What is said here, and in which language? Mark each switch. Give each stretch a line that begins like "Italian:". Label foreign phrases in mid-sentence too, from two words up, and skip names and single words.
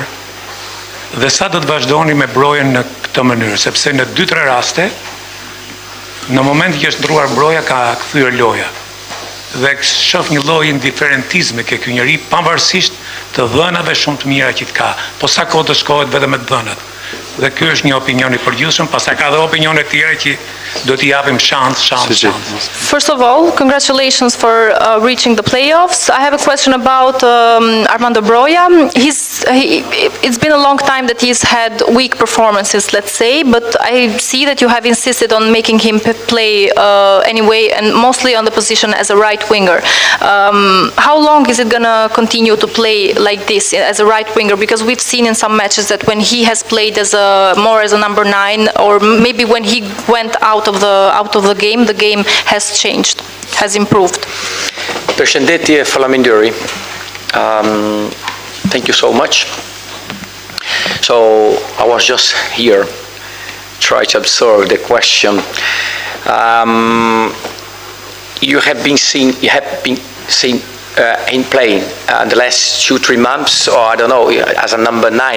Albanian: Dhe sa do të vazhdoni me Brojen në këtë mënyrë, sepse në 2-3 raste në moment që është ndruar Broja ka kthyer loja. Dhe shoh një lloj indiferentizmi ke ky njeri, pavarësisht të dhënave shumë të mira që ka. Po sa kohë të shkohet vetëm me dhënat. Dhe ky është një opinion i përgjithshëm, pastaj ka edhe opinione të tjera që do t'i japim shans.
English: First of all, congratulations for reaching the playoffs. I have a question about Armando Broja. It's been a long time that he's had weak performances, let's say, but I see that you have insisted on making him play anyway, and mostly on the position as a right winger. How long is it gonna continue to play like this as a right winger? Because we've seen in some matches that when he has played as more as a number 9, or maybe when he went out of the game has changed, has improved.
Albanian: Përshëndetje, faleminderit.
English: Thank you so much. So I was just here, try to absorb the question. you have been seen in playing in the last 2-3 months, or I don't know, as a number 9.